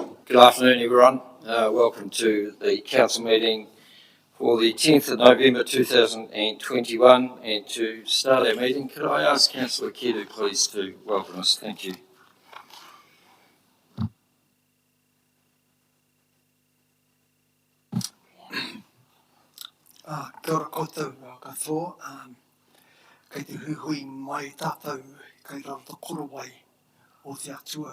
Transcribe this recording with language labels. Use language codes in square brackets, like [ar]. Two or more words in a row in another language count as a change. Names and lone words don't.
[en] Good afternoon, everyone. Welcome to the council meeting for the 10th of November 2021. And to start our meeting, could I ask Councillor Kedu please to welcome us? Thank you. [mi] Kia ora koutou katoa, kei te hui mai tātou kei rau te korowai o te atua.